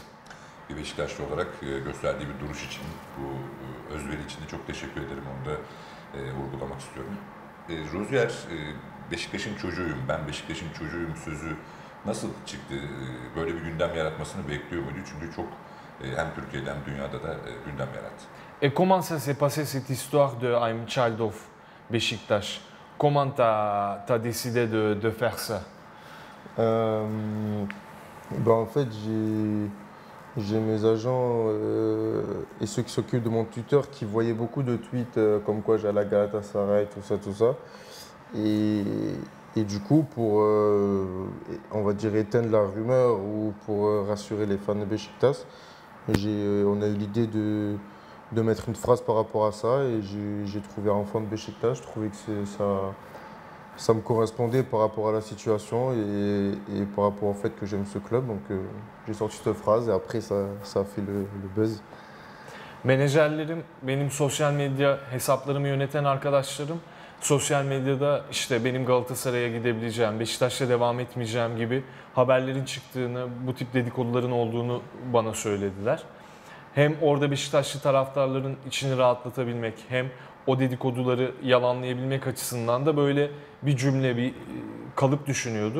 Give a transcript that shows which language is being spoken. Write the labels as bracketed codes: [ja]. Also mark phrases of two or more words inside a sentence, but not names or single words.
[tr] Bir Beşiktaşlı olarak gösterdiği bir duruş için, bu özveri için de çok teşekkür ederim. Onu da vurgulamak istiyorum. Rozier, Beşiktaş'ın çocuğuyum, ben Beşiktaş'ın çocuğuyum sözü nasıl çıktı? Böyle bir gündem yaratmasını bekliyor muydu? Çünkü çok hem Türkiye'de hem dünyada da gündem yarattı. [fr] Et comment ça s'est passé cette histoire de [en] I'm child of [fr] Beşiktaş? Comment t'as décidé de faire ça? En fait, j'ai mes agents et ceux qui s'occupent de mon tuteur qui voyaient beaucoup de tweets comme quoi j'allais à Galatasaray, tout ça. Et du coup, pour, on va dire, éteindre la rumeur ou pour rassurer les fans de Beşiktaş, on a eu l'idée de mettre une phrase par rapport à ça et j'ai trouvé enfant de Beşiktaş. Je trouvais que ça me correspondait par rapport à la situation et par rapport au fait que j'aime ce club. Donc j'ai sorti cette phrase et après ça a fait le buzz. [tr] Menajerlerim, benim sosyal medya hesaplarımı yöneten arkadaşlarım, sosyal medyada işte benim Galatasaray'a gidebileceğim, Beşiktaş'la devam etmeyeceğim gibi haberlerin çıktığını, bu tip dedikoduların olduğunu bana söylediler. Hem orada Beşiktaşlı taraftarların içini rahatlatabilmek, hem o dedikoduları yalanlayabilmek açısından da böyle bir cümle, bir kalıp düşünüyorduk.